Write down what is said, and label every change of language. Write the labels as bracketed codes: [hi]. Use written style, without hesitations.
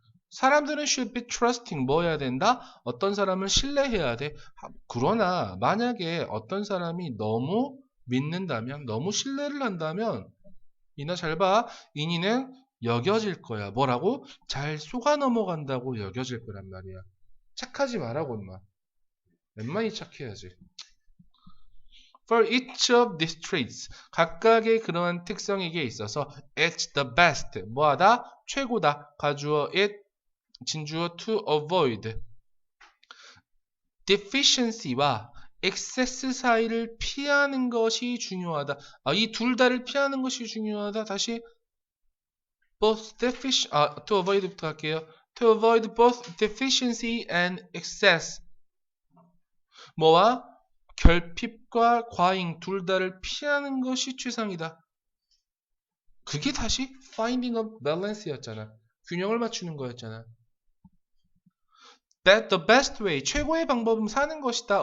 [ko] 사람들은 [en] should be trusting, [ko] 뭐 해야 된다? 어떤 사람을 신뢰해야 돼. 그러나 만약에 어떤 사람이 너무 믿는다면, 너무 신뢰를 한다면 이나 잘 봐. 인이는 여겨질 거야. 뭐라고? 잘 속아 넘어간다고 여겨질 거란 말이야. 착하지 말라고 인마. 웬만히 착해야지. [en] For each of these traits, [ko] 각각의 그러한 특성에게 있어서 [en] it's the best, [ko] 뭐하다? 최고다. 가주어 it, 진주어 [en] to avoid. [ko] deficiency와 excess 사이를 피하는 것이 중요하다. 이 둘 다를 피하는 것이 중요하다. 다시 [en] both to avoid [ko] 부터 할게요. [en] To avoid both deficiency and excess. [ko] 뭐와? 결핍과 과잉 둘 다를 피하는 것이 최상이다. 그게 다시 [en] finding a balance [ko] 였잖아. 균형을 맞추는 거였잖아. [en] The best way, [ko] 최고의 방법은 사는 것이다.